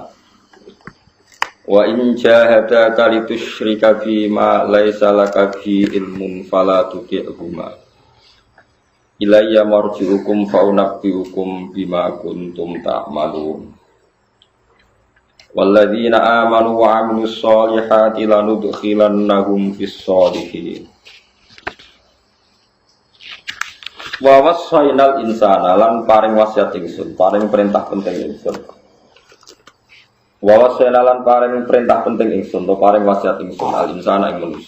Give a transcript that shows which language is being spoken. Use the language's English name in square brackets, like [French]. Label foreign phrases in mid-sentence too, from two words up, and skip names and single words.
[Arabic] وإن جاهداك لتشرك بما ليس لك به علم فلا تطعهما. إلي مرجعكم فأنبئكم بما كنتم تعملون. والذين آمنوا وعملوا الصالحات لندخلنهم في الصالحين. ووصينا الإنسان [Javanese] lan paring wasiat ingsun, paring perintah penting ingsun. [Arabic] ووصينا [Javanese] lan paring perintah penting ingsun, to paring wasiat ingsun [Arabic] الإنسان [Javanese] ing manusa.